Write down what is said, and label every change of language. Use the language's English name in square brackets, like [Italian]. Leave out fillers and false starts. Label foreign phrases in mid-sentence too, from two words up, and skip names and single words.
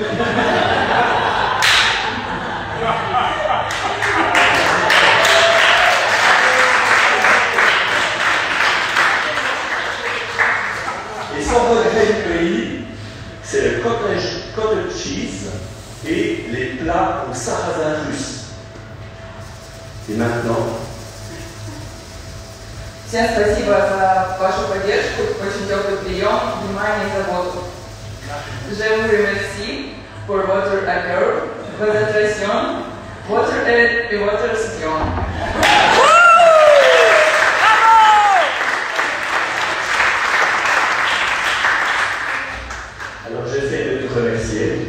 [French] Et son regret du pays, c'est le cottage cheese et les plats au sarrasin russe. Et maintenant, [Russian] Всем спасибо за вашу поддержку, очень теплый прием, внимание и заботу. [French] Je vous remercie pour votre accueil, votre attention, votre aide et votre soutien. Alors j'essaie de te remercier.